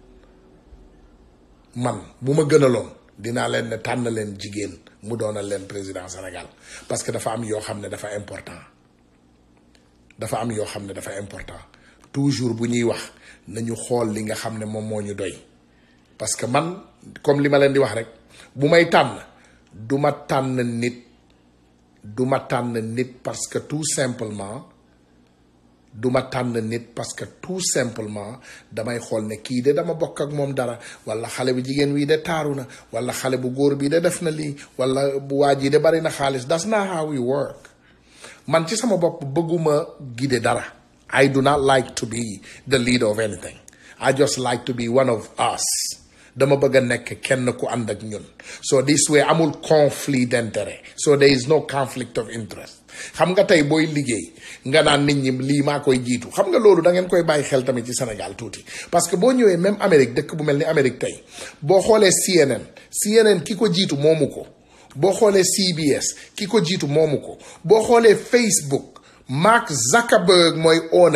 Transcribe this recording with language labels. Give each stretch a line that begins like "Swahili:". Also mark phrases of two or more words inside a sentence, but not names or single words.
Wolof: man bu ma gënaloon dinaa leen ne tànn leen jigéen mu doonal leen président Sénégal
French: parce que
Wolof: dafa am yoo xam ne dafa important toujours bu ñuy wax nañu xool li nga xam ne moom moo ñu doy
French: parce que
Wolof: man comme li ma leen di wax rek bu may tànn du ma tànn nit
French: parce que tout simplement
Wolof: damay xool ne kii de dama bokk ak moom dara wala xale bu jigéen wii de taaru na wala xale bu góor bii de def na lii wala bu waa ji de bari na xaalis.
English: That's not how we work.
Wolof: Man ci sama bopp bëgguma guider dara.
English: I do not like to be the leader of anything. I just like to be one of us.
Wolof: Dama bëgg a nekk kenn ku ànd ak ñun.
English: So this way amul
French: conflit d'intérêt.
English: So there is no conflict of interest.
Wolof: xam nga tey booy liggéey nga naan nit ñi lii maa koy jiitu xam nga loolu da ngeen koy bàyyi xel tamit ci Sénégal tuuti
French: parce que
Wolof: boo ñëwee même Amérique dëkk bu mel ni Amérique tey boo xoolee CNN ki ko jiitu moomu ko boo xoolee CBS ki ko jiitu moomu ko boo xoolee Facebook Mark Zuckerberg mooy owner